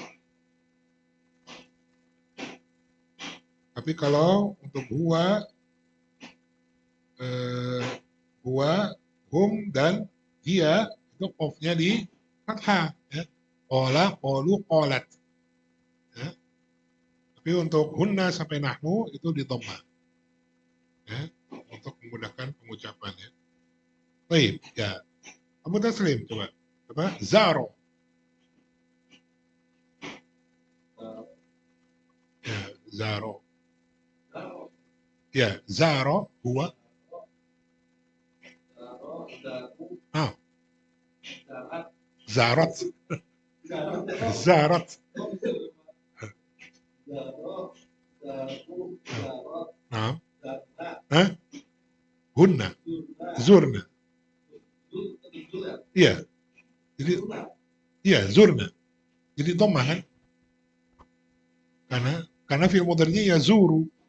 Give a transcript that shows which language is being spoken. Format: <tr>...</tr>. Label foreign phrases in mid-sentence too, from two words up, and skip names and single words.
<id>Tapi kalau untuk</id> <ar>هو، هم,</ar> <id>dan dia, itu off-nya di fathah.</id> <ar>Ya. قال، قالوا، قالت. Ya.</ar> <id>Tapi untuk hunna sampai nahnu itu di dhammah. Ya. Untuk memudahkan pengucapan ya. Baik, ya. Abu Taslim, coba. Coba,</id> <ar>zaro. Ya, zaro. Ya, زار، هو. Ah, zarat. Zarat. Nah, hah? Hunna. Zurna. Iya.</ar> <id>Jadi iya, zurna. Jadi dhammah kan? Karena fi'il mudhari'nya</id> <ar>يزور.</ar>